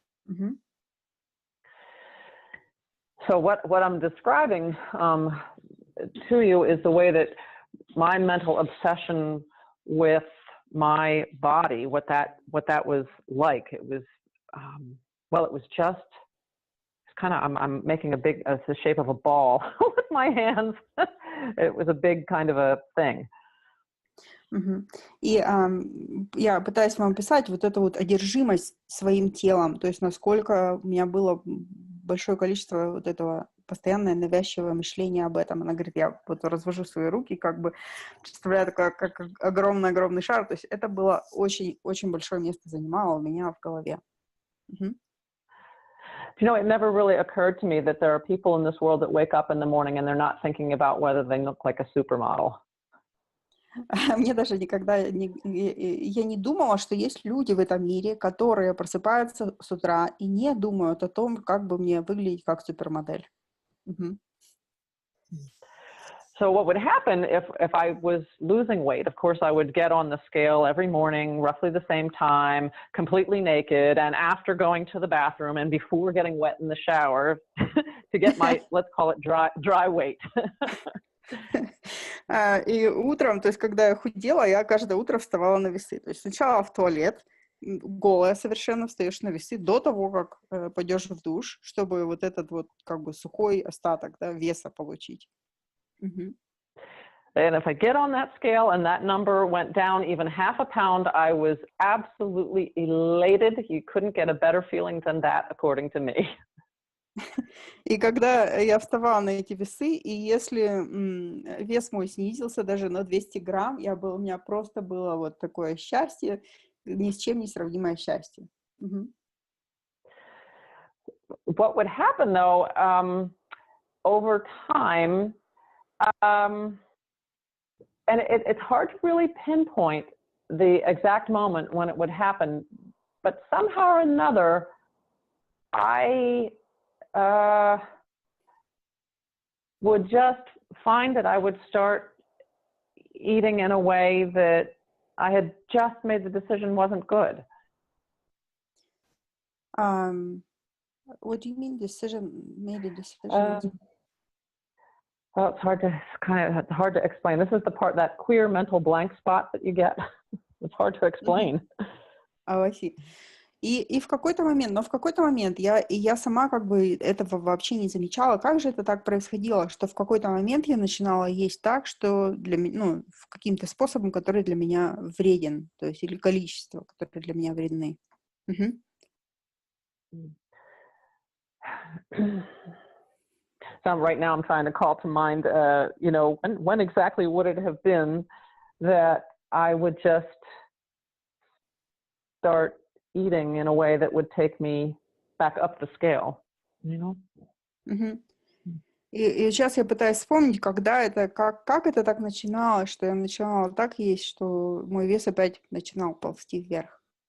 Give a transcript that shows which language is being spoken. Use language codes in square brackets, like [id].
[en] Мгм. So what I'm describing to you is the way that my mental obsession with my body, what that was like. It was well, it was just kind of I'm making it's the shape of a ball with my hands. It was a big kind of a thing. Мгм. [ru] И я пытаюсь вам описать вот эту вот одержимость своим телом, то есть насколько у меня было большое количество вот этого постоянное навязчивое мышление об этом. Она говорит, я вот развожу свои руки, как бы представляю такое, как огромный-огромный шар. То есть это было очень-очень большое место занимало у меня в голове. Мгм. [en] You know, it never really occurred to me that there are people in this world that wake up in the morning and they're not thinking about whether they look like a supermodel. [ru] Мне даже никогда я не думала, что есть люди в этом мире, которые просыпаются с утра и не думают о том, как бы мне выглядеть как супермодель. Мгм. [en] So what would happen if I was losing weight? Of course, I would get on the scale every morning, roughly the same time, completely naked, and after going to the bathroom and before getting wet in the shower to get my, let's call it dry weight. [ru] И утром, то есть когда я худела, я каждое утро вставала на весы. То есть сначала в туалет, голая совершенно, встаешь на весы до того, как пойдешь в душ, чтобы вот этот вот как бы сухой остаток, да, веса получить. Мгм. [en] And if I get on that scale and that number went down even half a pound, I was absolutely elated. You couldn't get a better feeling than that, according to me. [ru] И когда я вставала на эти весы, и если вес мой снизился даже на 200 грамм, у меня просто было вот такое счастье, ни с чем не сравнимое счастье. Мгм. [en] What would happen, though, over time, and it's hard to really pinpoint the exact moment when it would happen, but somehow or another, I would just find that I would start eating in a way that I had just made the decision wasn't good. What do you mean made a decision? Well, it's hard to explain. This is the part, that queer mental blank spot that you get. It's hard to explain. I see. [ru] И в какой-то момент я сама как бы этого вообще не замечала. Как же это так происходило, что в какой-то момент я начинала есть так, что для меня, ну, каким-то способом, который для меня вреден, то есть или количество, которые для меня вредны. Мгм. [en] So right now I'm trying to call to mind, you know, when exactly would it have been that I would just start eating in a way that would take me back up the scale, you know? Мгм. [ru] И сейчас я пытаюсь вспомнить, когда это, как это так начиналось, что я начинала так есть, что мой вес опять начинал ползти вверх.